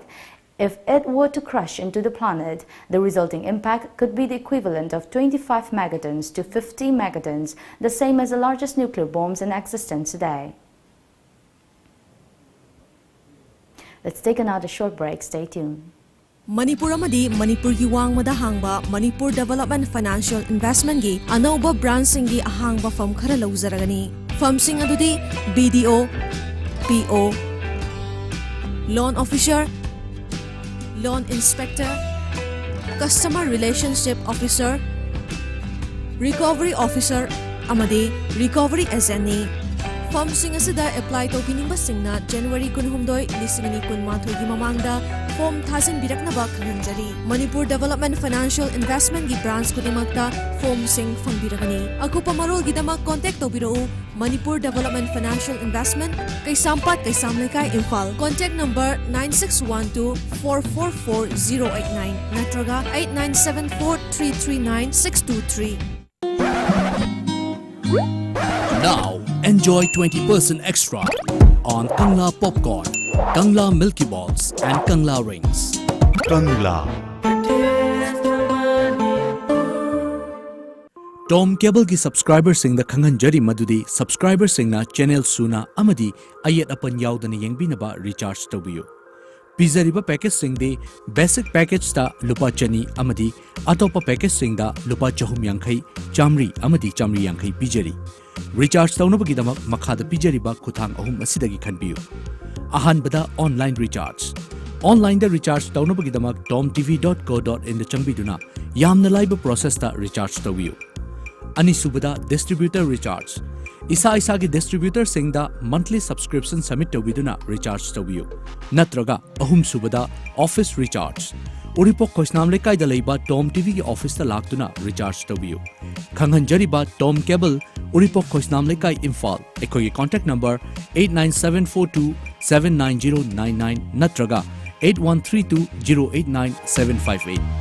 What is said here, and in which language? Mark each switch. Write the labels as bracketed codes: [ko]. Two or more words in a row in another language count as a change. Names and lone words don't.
[en] If it were to crash into the planet, the resulting impact could be the equivalent of 25 megatons to 50 megatons, the same as the largest nuclear bombs in existence today. Let's take another short break. Stay tuned. [mni] Manipur amadi Manipur gi wangmada hangba Manipur Development Financial Investment gi anauba branch singi ahangba firm khara lauzaragani. Firm sing adudi BDO, LPO, [en] Loan Officer, Loan Inspector, Customer Relationship Officer, Recovery Officer, amadi Recovery Agent. [mni] Form sing asida apply to pining basingna January 16, 2018 gi mamangda form thazin birakna ba khanjari Manipur Development Financial Investment gi branch kudimakta form sing phangbirakani akupa marol gi dama contact tobiro Manipur Development Financial Investment Kaisampat Kaisamlekai Imphal [en] contact number [mni] 9612444089 natraga 8974339623. [en] Now, enjoy 20% extra on Kangla Popcorn, Kangla Milky Balls and Kangla Rings. Kangla. [mni] Tom Cable ki subscriber sing the Khanganjari Madudi subscriber sing na channel suna amadi ayat apan yaudana yengbinaba recharge tabiyo. Pizariba package sing de [en] basic package [mni] ta lupa chani amadi atopa package sing da lupa chahum yankai chamri amadi chamri yankai pijari. Recharge taunabagidama makhada pijariba kuthang ahum asidagi khanbiyu. Ahanbada [en] online recharge. [mni] Online da recharge taunabagidama tomtv.co.in da changbiduna yamna laiba process ta recharge tawiyu. Anisubada [en] distributor recharge. [mni] Isa gi distributor sing da [en] monthly subscription submit [mni] tawiduna recharge tawiyu. Natraga ahum subada [en] office recharge. [mni] Uripok Kosnam Lekai da leiba TOMTV ki office ta laktuna recharge tawiyu. Khanghanjariba Tom Cable Uripok Kosnam Lekai Imphal ekoi [en] contact number [mni] 89742790999 natraga 8132089758.